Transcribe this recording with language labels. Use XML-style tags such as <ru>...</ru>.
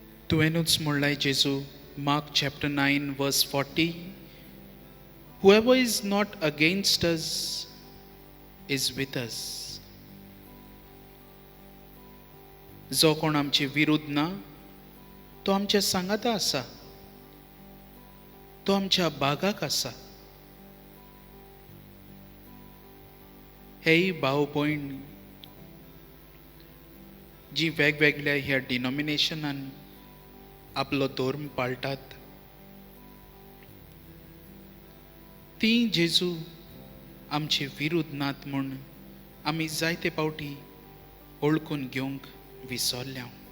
<gom>तुवेंनूच म्हणलाय जेजू</gom> <en>Mark chapter 9 verse 40, whoever is not against us is with us.</en> <gom>जो कोण आमचे विरुद्ध ना तो आमच्या सांगाता आसा, तो आमच्या बागाक आसा. हेय भाव भयण जी वेगवेगळ्या ह्या डिनॉमिनेशनान आपलो धर्म पाळटात ती जेजू आमचे विरुद्ध नात म्हूण आमी जायते पावटी ओळखून घेवंक विसरल्या.</gom>